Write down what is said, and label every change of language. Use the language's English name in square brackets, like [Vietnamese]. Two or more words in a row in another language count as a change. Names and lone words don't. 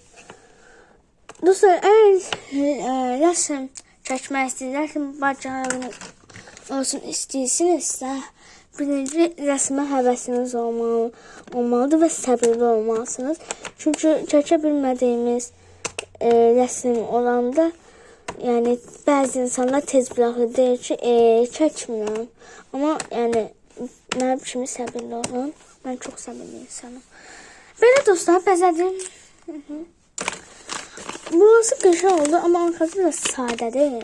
[Azerbaijani] Dostlar, əgər rəsm çəkmək istəyirlər ki, bacarığını olsun istəyirsinizsə, birinci rəsmə həvəsiniz olmalıdır və səbirli olmalısınız. Çünki çəkə bilmədiyimiz resim olanda yani [Turkish] bazı insanlar tez bırakır [Azerbaijani] deyir ki çəkmirəm. Ama yani mənim kimi səbirli olun. [Turkish] Ben çok [Azerbaijani] səbirli insanım. Belə dostlar bəzədim. Burası qəşəng oldu ama [Turkish] arkası biraz [Azerbaijani] sadədir.